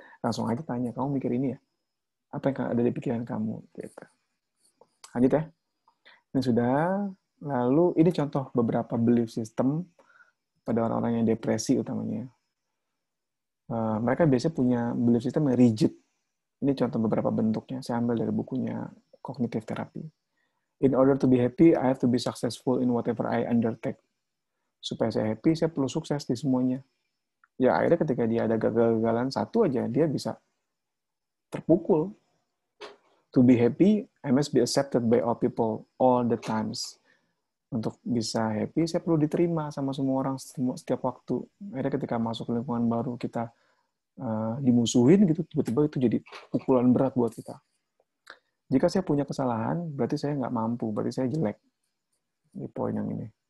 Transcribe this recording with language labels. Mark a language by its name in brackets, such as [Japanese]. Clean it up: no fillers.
[Indonesian] Langsung aja tanya, kamu mikir ini ya? Apa yang ada di pikiran kamu? Gitu. Lanjut ya. Ini sudah. Lalu ini contoh beberapa belief system pada orang-orang yang depresi utamanya. Mereka biasanya punya belief system yang rigid. Ini contoh beberapa bentuknya. Saya ambil dari bukunya Cognitive Therapy. [English] In order to be happy, I have to be successful in whatever I undertake. [Indonesian] Supaya saya happy, saya perlu sukses di semuanya. Ya akhirnya ketika dia ada kegagalan satu aja, dia bisa terpukul. [English] To be happy, I must be accepted by all people all the times. [Indonesian] Untuk bisa happy, saya perlu diterima sama semua orang setiap waktu. Akhirnya ketika masuk lingkungan baru, kita dimusuhin gitu, tiba-tiba itu jadi pukulan berat buat kita. Jika saya punya kesalahan, berarti saya nggak mampu, berarti saya jelek. Di poin yang ini.